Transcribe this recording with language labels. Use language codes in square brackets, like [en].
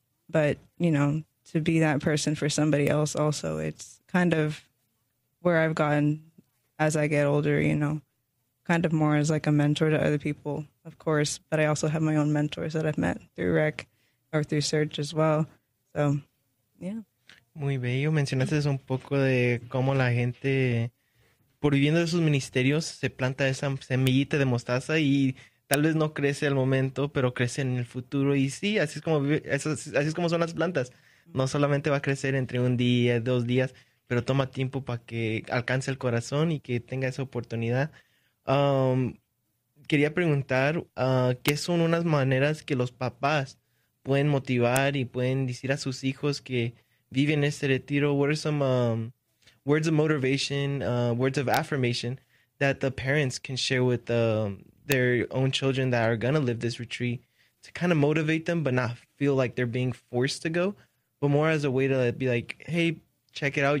[en] But, you know, to be that person for somebody else also, it's kind of where I've gotten as I get older, you know, kind of more as like a mentor to other people, of course. But I also have my own mentors that I've met through Rec or through Search as well. So, yeah. [es] Muy bello. Mencionaste un poco de cómo la gente, por viviendo de sus ministerios, se planta esa semillita de mostaza y tal vez no crece al momento, pero crece en el futuro. Y sí, así es como son las plantas. No solamente va a crecer entre un día, dos días, pero toma tiempo para que alcance el corazón y que tenga esa oportunidad. Quería preguntar, ¿qué son unas maneras que los papás pueden motivar y pueden decir a sus hijos que viven este retiro? [en] What are some words of motivation, words of affirmation that the parents can share with their own children that are going to live this retreat to kind of motivate them, but not feel like they're being forced to go, but more as a way to be like, hey, check it out.